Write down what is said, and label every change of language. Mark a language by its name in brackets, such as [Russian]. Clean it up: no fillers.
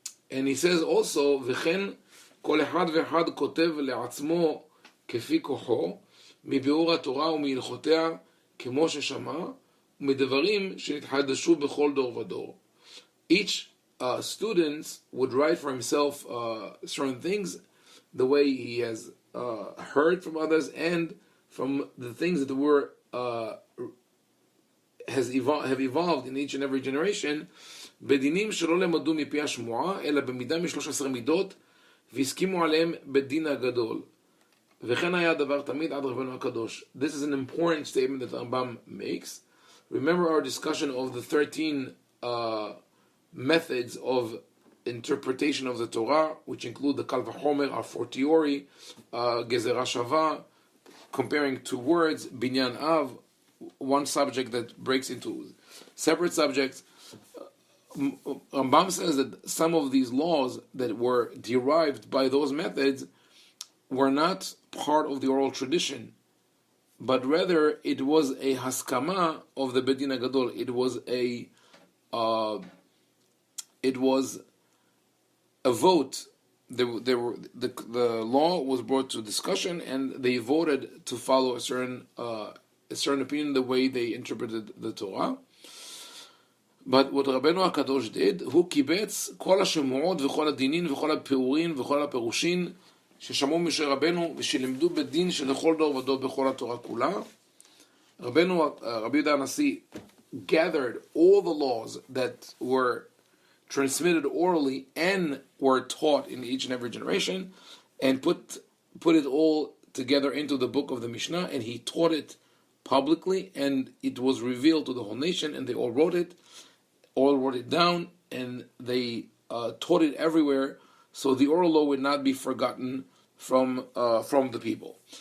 [Hebrew] And he says also, "V'chen kol echad v'echad kotev le'atzmo kefi kocho מביאור התורה ומהלכותיה כמו ששמע ומדברים שנתחדשו בכל דור ודור." [English] Each student would write for himself certain things the way he has heard from others and from the things that were have evolved in each and every generation. [Hebrew] בדינים שלא למדו מפי השמועה אלא במידה מ13 מידות והסכימו עליהם בדין הגדול. וכן היה הדבר תמיד עד רבנו הקדוש. [English] This is an important statement that Rambam makes. Remember our discussion of the 13 methods of interpretation of the Torah, which include the Kal Vachomer, a fortiori, Gezerah Shava, comparing two words, Binyan Av, one subject that breaks into separate subjects. Rambam says that some of these laws that were derived by those methods were not part of the oral tradition, but rather it was a haskama of the Bedin HaGadol. It was a vote. The law was brought to discussion, and they voted to follow a certain opinion, the way they interpreted the Torah. But what Rabbeinu HaKadosh did, [Hebrew] הוא קיבץ כל השמועות וכל הדינים וכל הפירורים וכל הפירושים ששמעו משה רבנו ושלימדו בדין שלכל דור ודור בכל התורה כולה. [English] רבי יהודה הנשיא gathered all the laws that were transmitted orally and were taught in each and every generation, and put it all together into the book of the Mishnah, and he taught it publicly, and it was revealed to the whole nation, and they all wrote it down, and they taught it everywhere, so the oral law would not be forgotten from the people.